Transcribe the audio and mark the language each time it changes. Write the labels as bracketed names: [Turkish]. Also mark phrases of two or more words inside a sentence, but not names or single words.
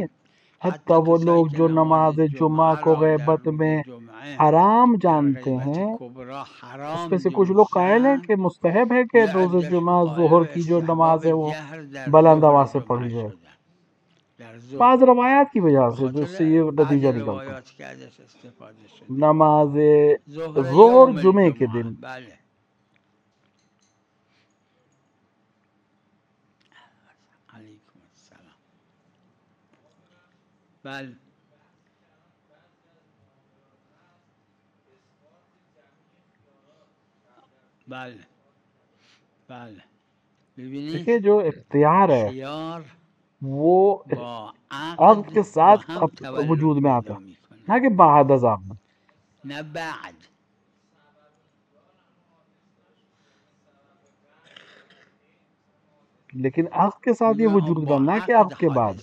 [Urdu] حتیٰ وہ لوگ جو نماز جمعہ کو غیبت میں حرام جانتے ہیں، اس میں سے کچھ لوگ قائل ہیں کہ مستحب ہے کہ روز جمعہ ظہر کی جو نماز ہے وہ بلند آواز سے پڑھی جائے، بعض روایات کی وجہ سے جو اس سے یہ نتیجہ نکلتا ہے. نماز ظہر جمعے کے دن. [Persian] بله. [Arabic] علیکم السلام. [Persian] بله. بله بله. ببینید [Urdu] دیکھیں جو اختیار ہے خیار وہ [Persian] با [Urdu] عقد کے ساتھ [Persian] با هم تولد [Urdu] وجود میں آتا پیدا ہے، [Persian] میکنه، [Urdu] نہ کہ بعد از عقد. [Persian] نه بعد. [Urdu] لیکن عقد کے ساتھ یہ وجود میں، [Persian] با [Urdu] نہ کہ عقد عقد کے بعد.